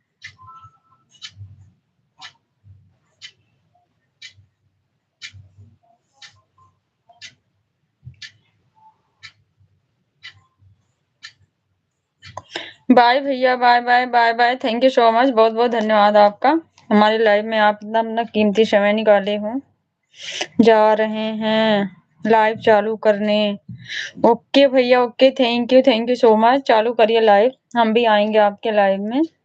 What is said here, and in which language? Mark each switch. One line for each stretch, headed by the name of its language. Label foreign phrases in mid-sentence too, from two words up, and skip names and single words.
English: bye भैया, bye bye bye bye। thank you so much,
Hindi: बहुत बहुत धन्यवाद आपका। हमारे लाइव में आप इतना अपना कीमती समय निकाले हो। जा रहे हैं लाइव चालू करने।
English: okay भैया, okay. thank you so much।
Hindi: चालू करिए लाइव, हम भी आएंगे आपके लाइव में।